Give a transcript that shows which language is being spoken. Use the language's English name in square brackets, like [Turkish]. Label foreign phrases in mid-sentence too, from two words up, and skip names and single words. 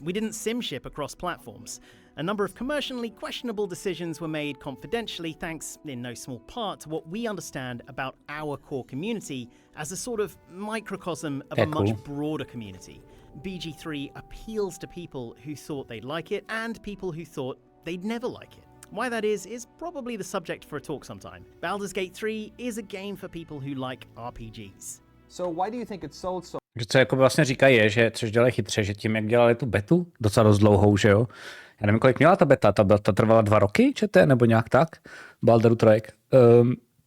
[English] We didn't sim ship across platforms. A number of commercially questionable decisions were made confidentially, thanks in no small part to what we understand about our core community as a sort of microcosm of a much broader community. BG3 appeals to people who thought they'd like it and people who thought they'd never like it. Why that is probably the subject for a talk sometime. Baldur's Gate 3 is a game for people who like RPGs. So why do you think it sold so? [Czech] Co jako vlastně říkají je, že což dělají chytře, že tím, jak dělali tu betu, docela dost dlouhou, že jo? Já nevím, kolik měla ta beta, ta trvala 2 roky, čete, nebo nějak tak? Baldur's 3.